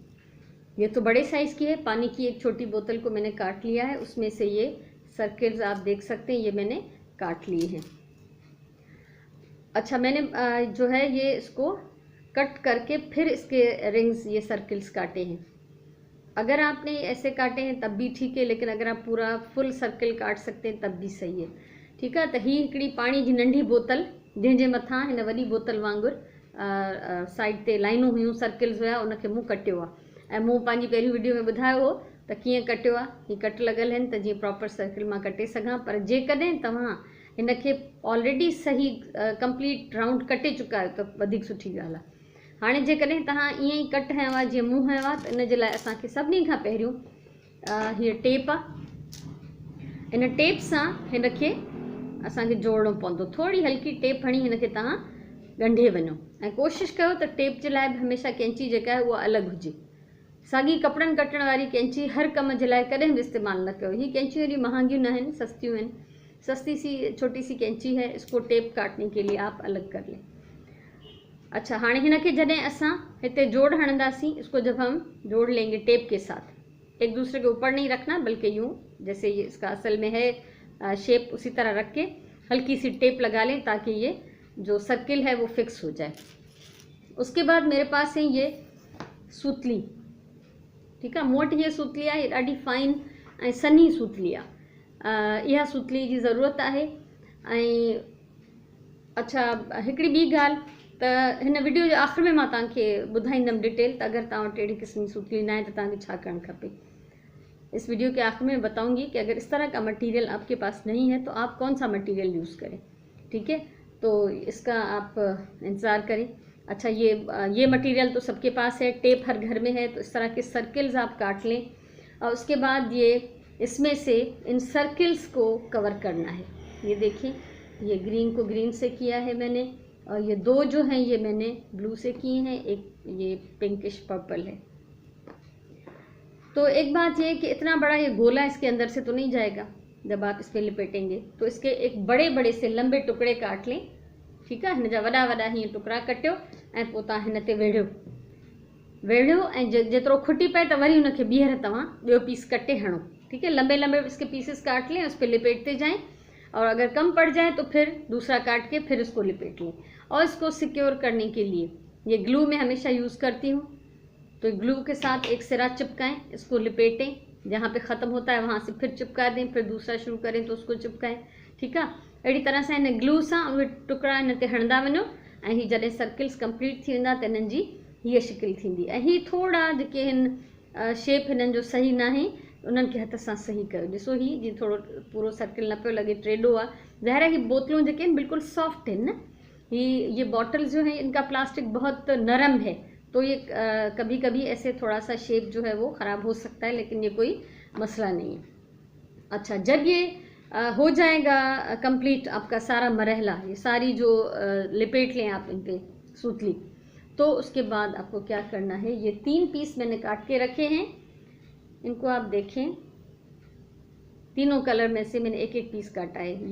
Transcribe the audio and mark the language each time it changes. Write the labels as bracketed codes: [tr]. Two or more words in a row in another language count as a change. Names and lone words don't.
[ur] یہ تو بڑے سائز کی ہے، پانی کی ایک چھوٹی بوتل کو میں نے کاٹ لیا ہے، اس میں سے یہ سرکلز آپ دیکھ سکتے ہیں، یہ میں نے کاٹ لیے ہیں. اچھا، میں نے جو ہے یہ اس کو کٹ کر کے پھر اس کے رنگز، یہ سرکلز کاٹے ہیں. اگر آپ نے ایسے کاٹے ہیں تب بھی ٹھیک ہے، لیکن اگر آپ پورا [en] full circle [ur] کاٹ سکتے ہیں تب بھی صحیح ہے. [sd] ठीकु आहे। त ही हिकिड़ी पाणी जी नंढी बोतल, जंहिंजे मथां हिन वॾी बोतल वांगुरु साइड ते लाइनूं हुयूं, सर्कल्स हुया, उनखे मूं कटियो आहे। ऐं मूं पंहिंजी पहिरीं वीडियो में ॿुधायो हो त कीअं कटियो आहे। हीअ कट लॻल आहिनि त जीअं प्रॉपर सर्कल मां कटे सघां। पर जेकॾहिं तव्हां हिनखे ऑलरेडी सही [en] complete round [sd] कटे चुका आहियो त वधीक सुठी ॻाल्हि आहे। हाणे जेकॾहिं तव्हां ईअं ई कट हयो आहे जीअं मूं हयो आहे, त इन जे लाइ असांखे सभिनी खां पहिरियों हीअ टेप आहे। इन टेप सां हिनखे असांखे जोड़णो पवंदो। थोरी हल्की टेप हणी हिनखे तव्हां ॻंढे वञो, ऐं कोशिशि कयो त टेप जे लाइ बि हमेशह कैंची जेका आहे उहा अलॻि हुजे। साॻी कपिड़नि कटण वारी कैंची हर कम जे लाइ कॾहिं बि इस्तेमालु न कयो। हीअ कैंचियूं एॾी महांगियूं न आहिनि, सस्तियूं आहिनि। [ur] سستی سی چھوٹی سی قینچی ہے، اس کو ٹیپ کاٹنے کے لیے آپ الگ کر لیں. اچھا, [sd] हाणे हिनखे जॾहिं असां हिते जोड़ हणंदासीं, [ur] اس کو جب ہم جوڑ لیں گے ٹیپ کے ساتھ، ایک دوسرے کے اوپر نہیں رکھنا، بلکہ یوں جیسے یہ اس کا اصل میں ہے شیپ، اسی طرح رکھ کے ہلکی سی ٹیپ لگا لیں تاکہ یہ جو سرکل ہے وہ فکس ہو جائے. اس کے بعد میرے پاس ہے یہ سوتلی. [sd] ठीकु आहे। मूं वटि हीअ सूतली आहे, हीअ ॾाढी फाइन ऐं सन्ही सूतली आहे। इहा सूतली जी ज़रूरत आहे। ऐं अच्छा, हिकिड़ी ॿी ॻाल्हि त हिन वीडियो जे आख़िर में मां तव्हांखे ॿुधाईंदमि डिटेल, त अगरि तव्हां वटि अहिड़ी क़िस्म जी सूतली न आहे त तव्हांखे छा करणु खपे। [ur] اس ویڈیو کے آخر میں بتاؤں گی کہ اگر اس طرح کا مٹیریل آپ کے پاس نہیں ہے تو آپ کون سا مٹیریل یوز کریں. ٹھیک ہے، تو اس کا آپ انتظار کریں. اچھا، یہ مٹیریل تو سب کے پاس ہے، ٹیپ ہر گھر میں ہے، تو اس طرح کے سرکلز آپ کاٹ لیں. اور اس کے بعد یہ اس میں سے ان سرکلز کو کور کرنا ہے. یہ دیکھیے، یہ گرین کو گرین سے کیا ہے میں نے، اور یہ دو جو ہیں یہ میں نے بلیو سے کیے ہیں، ایک یہ [en] pinkish purple [ur] ہے. تو ایک بات یہ کہ اتنا بڑا یہ گولا اس کے اندر سے تو نہیں جائے گا جب آپ اس پر لپیٹیں گے، تو اس کے ایک بڑے بڑے سے لمبے ٹکڑے کاٹ لیں. ٹھیک ہے, [sd] हिन जा वॾा वॾा हीअं टुकड़ा कटियो ऐं पोइ तव्हां हिन ते वेढ़ियो ऐं जेतिरो खुटी पए त वरी हुनखे ॿीहर तव्हां ॿियो पीस कटे हणो। [ur] ٹھیک ہے، لمبے لمبے اس کے پیسز کاٹ لیں، اس پر لپیٹتے جائیں، اور اگر کم پڑ جائے تو پھر دوسرا کاٹ کے پھر اس کو لپیٹ لیں. اور اس کو سکیور کرنے کے لیے یہ گلو میں ہمیشہ یوز کرتی ہوں. تو گلو کے ساتھ ایک سرا چپکائیں، اس کو لپیٹیں، جہاں پہ ختم ہوتا ہے وہاں سے پھر چپکا دیں، پھر دوسرا شروع کریں تو اس کو چپکائیں. [sd] ठीकु आहे। अहिड़ी तरह सां हिन ग्लू सां उहे टुकड़ा हिन ते हणंदा वञो, ऐं हीअ जॾहिं सर्कल्स कंप्लीट थी वेंदा त हिननि जी हीअ शिकिल थींदी। ऐं हीअ थोरा जेके हिन शेप हिननि जो सही न आहे, उन्हनि खे हथ सां सही कयो। ॾिसो, हीअ जीअं थोरो पूरो सर्कल न पियो लॻे, टेढ़ो आहे। ज़ाहिर है, हीअ बोतलूं जेके आहिनि बिल्कुलु सॉफ्ट आहिनि न। [ur] یہ بوتلز جو ہیں ان کا پلاسٹک بہت نرم ہے، تو یہ کبھی کبھی ایسے تھوڑا سا شیپ جو ہے وہ خراب ہو سکتا ہے، لیکن یہ کوئی مسئلہ نہیں ہے. اچھا، جب یہ ہو جائے گا کمپلیٹ آپ کا سارا مرحلہ، یہ ساری جو لپیٹ لیں آپ ان پہ سوتلی، تو اس کے بعد آپ کو کیا کرنا ہے، یہ 3 پیس میں نے کاٹ کے رکھے ہیں، ان کو آپ دیکھیں، تینوں کلر میں سے میں نے ایک ایک پیس کاٹا ہے.